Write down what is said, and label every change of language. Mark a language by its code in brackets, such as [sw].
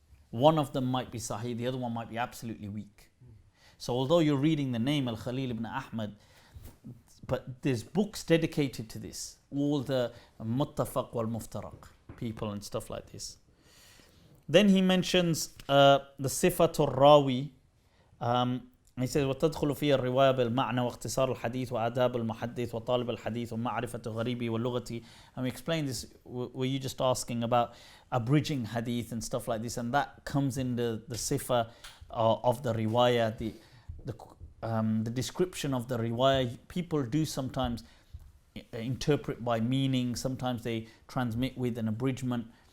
[en] One of them might be Sahih, the other one might be absolutely weak. So although you're reading the name Al-Khalil ibn Ahmad, but there's books dedicated to this. All the Muttafaq wal Muftaraq people and stuff like this. Then he mentions the Sifatul Rawi. He says [ar] وتدخل فيها الرواية بالمعنى واختصار الحديث وآداب المحدث وطالب الحديث ومعرفة غريبه واللغة. [en] And we explained this, were you just asking about abridging hadith and stuff like this, and that comes in the sifa of the riwayah, the description of the riwayah. People do sometimes interpret by meaning, sometimes they transmit with an abridgment.